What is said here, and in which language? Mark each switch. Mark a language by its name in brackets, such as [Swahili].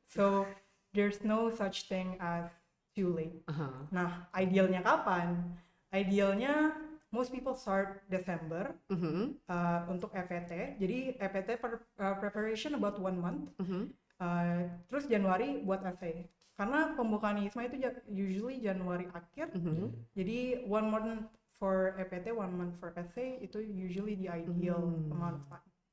[English] So there's no such thing as too late. [Indonesian] Nah, idealnya kapan? Idealnya [English] most people start December [Indonesian] untuk EPT. Jadi [English] EPT preparation about 1 month. [Indonesian] Terus Januari buat essay. Karena pembukaan ISMA itu usually Januari akhir. [English] Jadi 1 month for EPT, 1 month for essay, itu usually the ideal amount of time.